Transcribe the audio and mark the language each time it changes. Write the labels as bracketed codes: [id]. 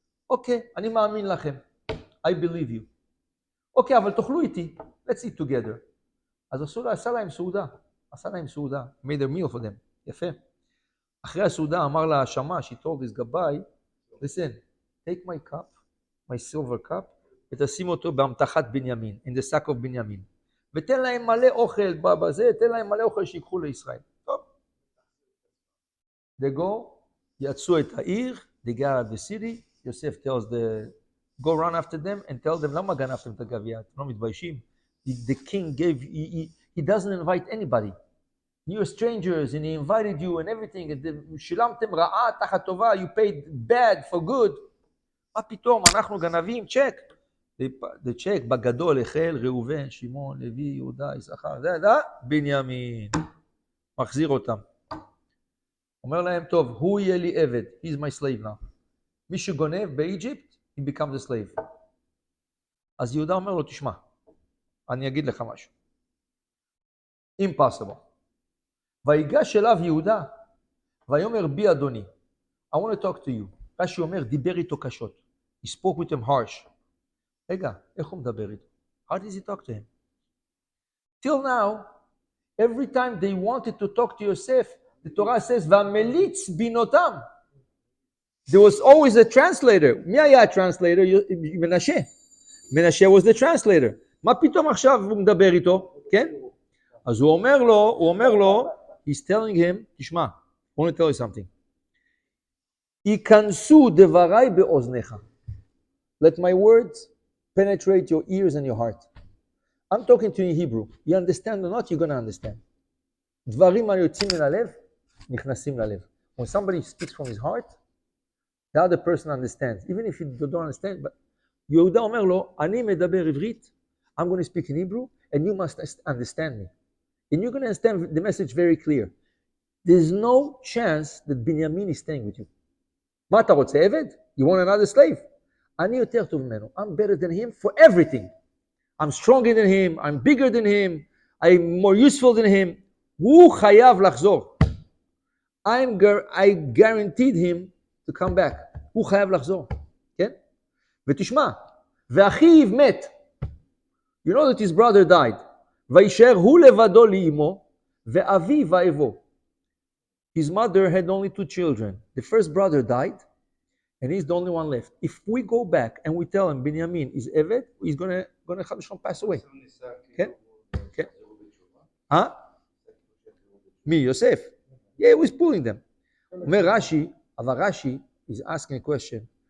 [he] אוקיי, אני מאמין לכם. [en] I believe you. [he] אוקיי, אבל תאכלו איתי. [en] Let's eat together. [he] אז עשה להם סעודה. [en] Made a meal for them. [he] יפה. אחרי הסעודה אמר לה השמש, [en] he told this guy, listen, take my cup, my silver cup, [he] ותשים אותו באמתחת בנימין, [en] in the sack of בנימין. [he] ותן להם מלא אוכל בזה, תן להם מלא אוכל שיקחו לישראל. טוב. [en] They go, [he] יצאו את העיר, [en] they get out of the city, יוסף tells go run after them and tell them, [he] למה גנבתם את הגביע? אתם לא מתביישים? [en] The king he doesn't invite anybody. You're strangers and he invited you and everything. [he] שילמתם רעה תחת טובה, [en] you paid bad for good. [he] מה פתאום, אנחנו גנבים, check. The check, בגדול, החל, ראובן, שמעון, לוי, יהודה, יששכר, בנימין. מחזיר אותם. אומר להם, טוב, הוא יהיה לי עבד, [en] he's my slave now. [he] מי שגונב באיג'יפט, [en] he becomes a slave. [he] אז יהודה אומר לו, תשמע, אני אגיד לך משהו. [en] Impossible. [he] ויגש אליו יהודה, ויאמר בי אדוני, [en] I want to talk to you. [he] רש"י אומר, דיבר איתו קשות. [en] He spoke with him harsh. [he] רגע, איך הוא מדבר איתו? [en] How does he talk to him? Till now, every time they wanted to talk to Yosef, the Torah says, "V'amelitz binotam." There was always a translator. [he] מי היה translator? מנשה. [en] מנשה was the translator. [he] מה פתאום עכשיו הוא מדבר איתו? כן? אז הוא אומר לו, [en] he's telling him, [he] תשמע, [en] I want to tell you something. [he] ייכנסו דבריי באוזניך. [en] Let my words penetrate your ears and your heart. I'm talking to you in Hebrew. You understand or not, you're going to understand. [he] דברים היוצאים מן הלב, נכנסים ללב. [en] When somebody speaks from his heart, the other person understands. Even if you don't understand, but [he] יהודה אומר לו, אני מדבר עברית, [en] I'm going to speak in Hebrew, and you must understand me. And you're going to understand the message very clear. There's no chance that Binyamin is staying with you. [he] מה אתה רוצה, עבד? [en] You want another slave? [he] אני יותר טוב ממנו. [en] I'm better than him for everything. I'm stronger than him, I'm bigger than him, I'm more useful than him. [he] הוא חייב לחזור. [en] I guaranteed him to come back. [he] הוא חייב לחזור. כן? ותשמע, ואחיו מת. [en] You know that his brother died. [he] וישאר הוא לבדו לאמו, ואביו ואבו. [en] His mother had only 2 children. The first brother died, and he's the only one left. If we go back and we tell him Binyamin is Evet, he's gonna pass away. Okay? Okay? Huh? Me, Yosef. Yeah, he was pulling them. [he] אומר רש"י, [en] אבל רש"י is asking a question.